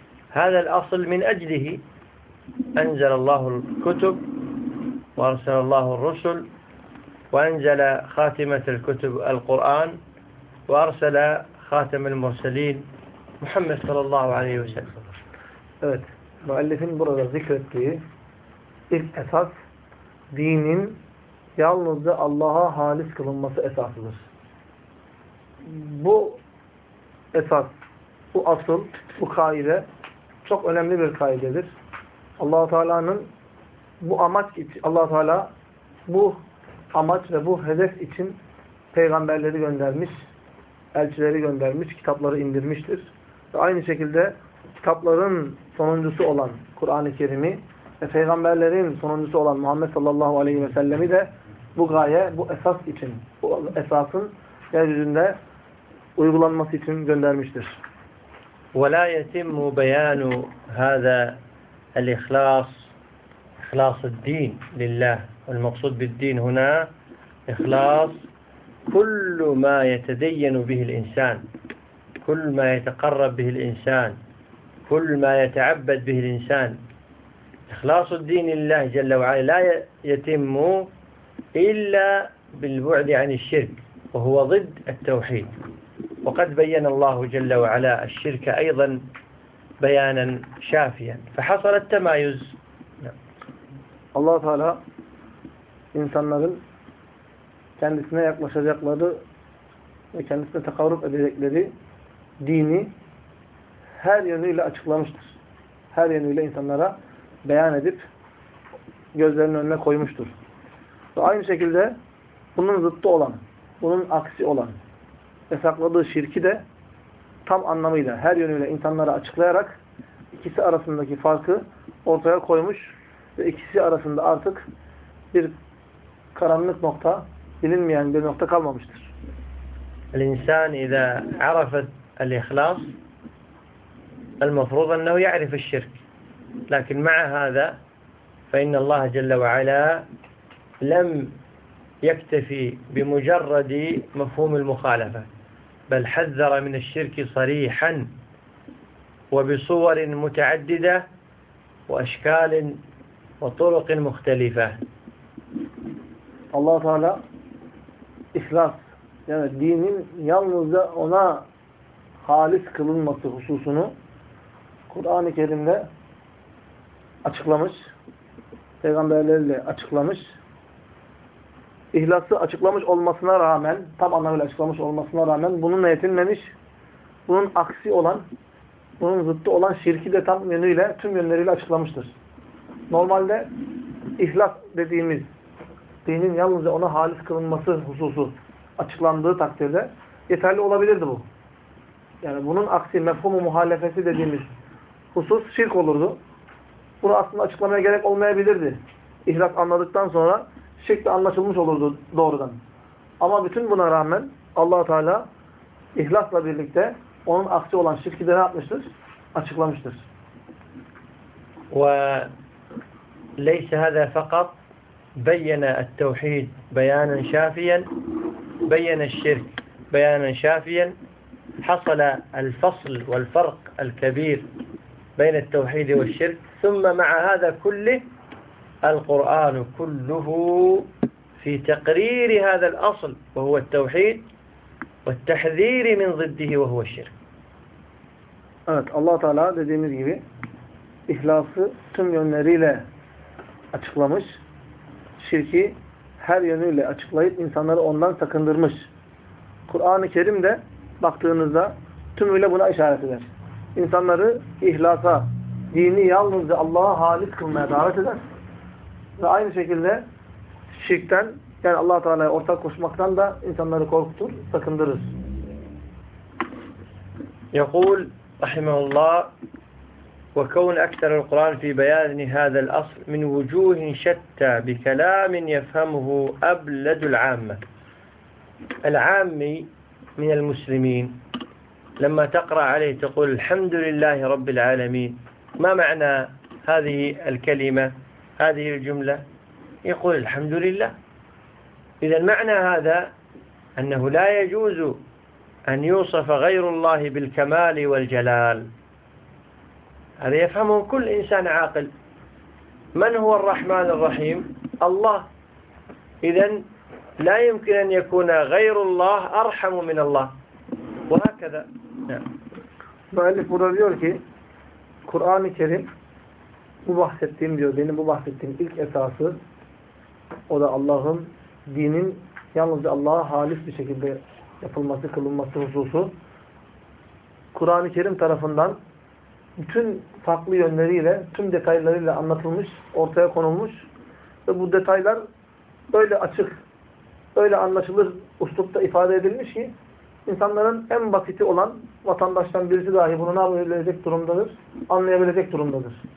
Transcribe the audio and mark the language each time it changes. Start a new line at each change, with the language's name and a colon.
Arabic: هذا الأصل من أجله أنزل الله الكتب وأرسل الله الرسل وأنزل خاتمة الكتب القرآن وأرسل خاتم المرسلين محمد صلى الله عليه وسلم.
Turkish: Evet, müellifin burada zikrettiği ilk esas dinin yalnızca Allah'a halis kılınması esasıdır. Bu esas, bu asıl, bu kaide çok önemli bir kaidedir. Allah-u Teala'nın bu amaç için, Allah-u Teala bu amaç ve bu hedef için peygamberleri göndermiş, elçileri göndermiş, kitapları indirmiştir. Ve aynı şekilde kitapların sonuncusu olan Kur'an-ı Kerim'i ve peygamberlerin sonuncusu olan Muhammed sallallahu aleyhi ve sellem'i de bu gaye, bu esas için, bu esasın yeryüzünde uygulanması için göndermiştir.
Arabic: ولا يتم بيان هذا الإخلاص إخلاص الدين لله والمقصود بالدين هنا إخلاص كل ما يتدين به الإنسان كل ما يتقرب به الإنسان كل ما يتعبد به الإنسان إخلاص الدين لله جل وعلا لا يتم إلا بالبعد عن الشرك وهو ضد التوحيد. وقد بين الله جل وعلا الشرك أيضا بيانا شافيا فحصل التمايز.
Turkish: Allah Teala insanların kendisine yaklaşacakları ve kendisine tekarruf edecekleri dini her yönüyle açıklamıştır. Her yönüyle insanlara beyan edip gözlerinin önüne koymuştur. Ve aynı şekilde bunun zıttı olan, bunun aksi olan, yasakladığı şirki de tam anlamıyla her yönüyle insanlara açıklayarak ikisi arasındaki farkı ortaya koymuş ve ikisi arasında artık bir karanlık nokta, bilinmeyen bir nokta kalmamıştır.
Arabic: الإنسان إذا عرف الإخلاص المفروض أنه يعرف الشرك، لكن مع هذا فإن الله جل وعلا لم يكتفي بمجرد مفهوم المخالفة، بل حذر من الشرك صريحا وبصور متعددة وأشكال وطرق مختلفة. الله تعالى إخلاص
Turkish: yani dinin yalnızca ona halis kılınması hususunu Kur'an-ı Kerim'de açıklamış, peygamberlerle açıklamış, ihlası açıklamış olmasına rağmen, tam anlamıyla açıklamış olmasına rağmen bununla yetinmemiş, bunun aksi olan, bunun zıttı olan şirki de tam yönüyle, tüm yönleriyle açıklamıştır. Normalde ihlas dediğimiz dinin yalnızca ona halis kılınması hususu açıklandığı takdirde yeterli olabilirdi bu. Yani bunun aksi mefhumu muhalefesi dediğimiz husus şirk olurdu. Bunu aslında açıklamaya gerek olmayabilirdi. İhlas anladıktan sonra şirk de anlaşılmış olurdu doğrudan. Ama bütün buna rağmen Allah-u Teala ihlasla birlikte onun aksi olan şirki de ne yapmıştır? Açıklamıştır.
Arabic: Ve leyse hâzâ fakat beyyene ettevhîd beyanen şâfiyen بيّن الشرك بيانا شافيا حصل الفصل والفرق الكبير بين التوحيد والشرك ثم مع هذا كله القرآن كله في تقرير هذا الأصل وهو التوحيد والتحذير من ضده وهو الشرك.
Turkish: Evet, Allah Teala dediğimiz gibi ihlası tüm yönleriyle açıklamış, şirki her yönüyle açıklayıp insanları ondan sakındırmış. Kur'an-ı Kerim de baktığınızda tümüyle buna işaret eder. İnsanları ihlasa, dini yalnızca Allah'a halis kılmaya davet eder. Ve aynı şekilde şirkten, yani Allah-u Teala'ya ortak koşmaktan da insanları korkutur, sakındırır.
Arabic: يقول رحمه الله وكون أكثر القرآن في بيان هذا الأصل من وجوه شتى بكلام يفهمه أبلد العامة. العامي من المسلمين لما تقرأ عليه تقول الحمد لله رب العالمين، ما معنى هذه الكلمة هذه الجملة؟ يقول الحمد لله. إذا معنى هذا أنه لا يجوز أن يوصف غير الله بالكمال والجلال، هذا يفهمه كل إنسان عاقل. من هو الرحمن الرحيم؟ الله. إذن لا يمكن أن يكون غير الله أرحم من الله، وهكذا.
Turkish: مؤلف burada diyor ki Kur'an-ı Kerim bu bahsettiğim diyor benim bu bahsettiğim ilk esası o da Allah'ın dinin yalnızca Allah'a halis bir şekilde yapılması kılınması hususu Kur'an-ı Kerim tarafından bütün farklı yönleriyle, tüm detaylarıyla anlatılmış, ortaya konulmuş ve bu detaylar öyle açık, öyle anlaşılır uslupta ifade edilmiş ki insanların en basiti olan vatandaştan birisi dahi bunu ne yapabilecek durumdadır, anlayabilecek durumdadır.